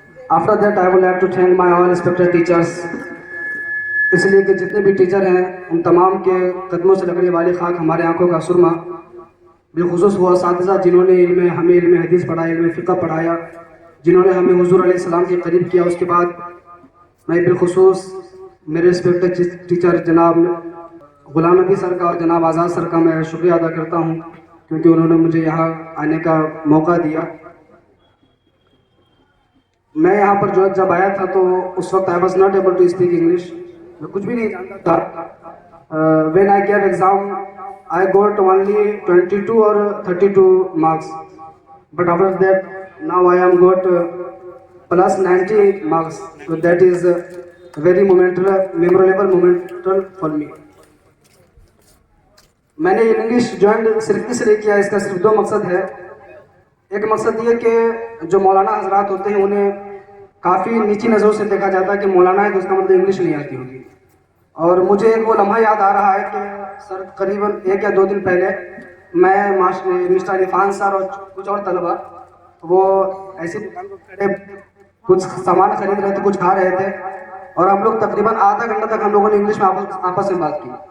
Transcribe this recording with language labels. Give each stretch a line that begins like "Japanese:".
English: After that, I would like to thank my all respected teachers.
Urdu: اس لیے کہ جتنے بھی ٹیچر ہیں ان تمام کے قدموں سے لگنے والی خاک ہمارے آنکھوں کا سرما، بالخصوص وہ اساتذہ جنہوں نے ہمیں علم حدیث پڑھایا، علم فقہ پڑھایا، جنہوں نے ہمیں حضور علیہ السلام کے قریب کیا. اس کے بعد میں بالخصوص میرے ریسپیکٹڈ ٹیچر جناب غلام نبی سر کا اور جناب آزاد سر کا میں شکریہ ادا کرتا ہوں، کیونکہ انہوں نے مجھے یہاں آنے کا موقع دیا. میں یہاں پر جب آیا تھا تو اس وقت
English: I was not able to speak English.
Urdu: میں کچھ بھی نہیں جانتا تھا.
English: When I gave exam, I got only 22 or 32 marks. But after that, now I am got plus 90 marks. So that is very memorable moment for me.
Urdu: میں نے English join صرف اس لیے کیا، اس کا صرف دو مقصد ہے. ایک مقصد یہ کہ جو مولانا حضرات ہوتے ہیں انہیں کافی نیچی نظروں سے دیکھا جاتا ہے کہ مولانا ہے تو اس کا مطلب انگلش نہیں آتی ہوگی. اور مجھے ایک وہ لمحہ یاد آ رہا ہے کہ سر قریباً 1 یا 2 دن پہلے میں مسٹر عرفان سر اور کچھ اور طلبہ وہ ایسی دکان کو کھڑے کچھ سامان خرید رہے تھے، کچھ کھا رہے تھے، اور ہم لوگ تقریباً آدھا گھنٹہ تک ہم لوگوں نے انگلش میں آپس میں بات کی.